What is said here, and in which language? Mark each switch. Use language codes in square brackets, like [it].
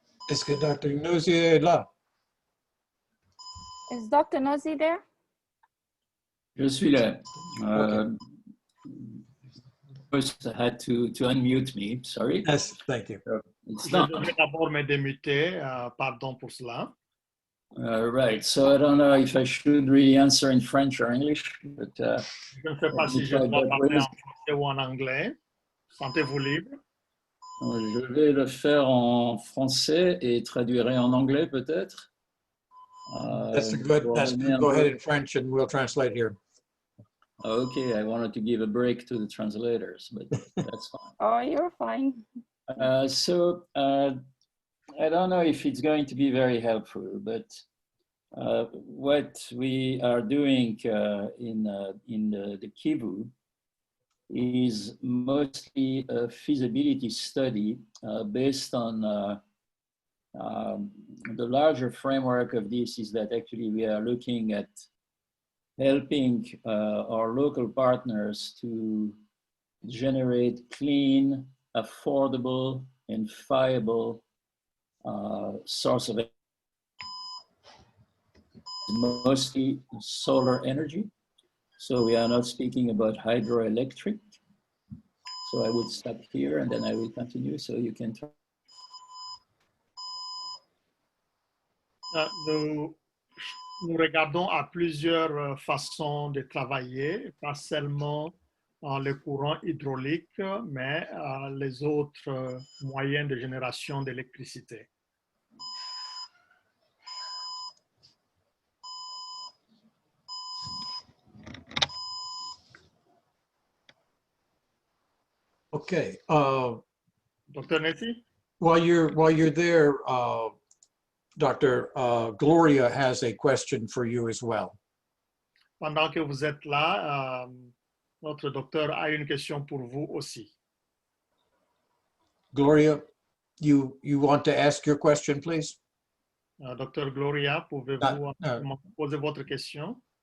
[fr] Est-ce que Dr. Nosy est là? [en] Is Dr. Nosy there? [fr] Je suis là. [en] Okay. First, I had to unmute me. Sorry. Yes, thank you. [fr] Je devais d'abord me démuter. Pardon pour cela. [en] Right. So I don't know if I should really answer in French or English, but [fr] je ne sais pas si je dois parler en français ou en anglais. Sentez-vous libre. Je vais le faire en français et traduirai en anglais peut-être. [en] That's good. Go ahead in French and we'll translate here. Okay, I wanted to give a break to the translators, but that's fine. Oh, you're fine. So I don't know if it's going to be very helpful, but what we are doing in the Kivu is mostly a feasibility study based on The larger framework of this is that actually we are looking at helping our local partners to generate clean, affordable, and viable source of energy, mostly solar energy. So we are not speaking about hydroelectric. So I would stop here and then I will continue so you can talk. [fr] Nous regardons à plusieurs façons de travailler, pas seulement les courants hydrauliques, mais les autres moyens de génération d'électricité. [en] Okay. Dr. Netty? While you're there, Dr. Gloria has a question for you as well. [fr] Pendant que vous êtes là, notre docteur a une question pour vous aussi. [en] Gloria, you want to ask your question, please? [fr] Docteur Gloria, pouvez-vous poser votre question?